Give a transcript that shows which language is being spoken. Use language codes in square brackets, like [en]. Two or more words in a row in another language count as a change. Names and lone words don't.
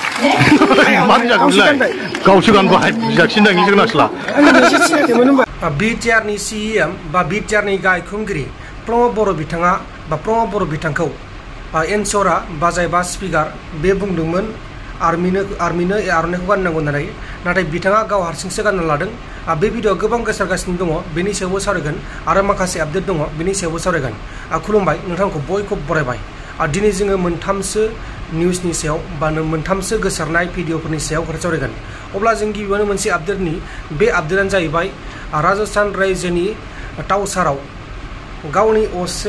[brx] BTR ni CM ba BTR ni gai khumgiri Pramod Bolo bitanga ba Pramod Bolo bitangkau ensora bazai ba speaker be bungdungmon armino Armykwo गाननांगौ होननानै नाथाय बिथाङा गाव हारसिंसो गानना लादों बे भिडिअ गोबां गोसारगासिनो दङ बेनि सायावबो सावरायगोन आरो माखासे आपडेट दङ बेनि सायावबो सावरायगोन खुलुमबाय नोंथांखौ बयखौबो बरायबाय दिनै जोङो मोनथामसो निउसनि सायाव बा मोनथामसो गोसारनाय भिडिअफोरनि सायाव खोथा सावरायगोन अब्ला जों गिबियावनो मोनसे आपडेटनि बे आपडेटानो जाहैबाय राजस्थान रायजोनि टाउसाराव गावनि असे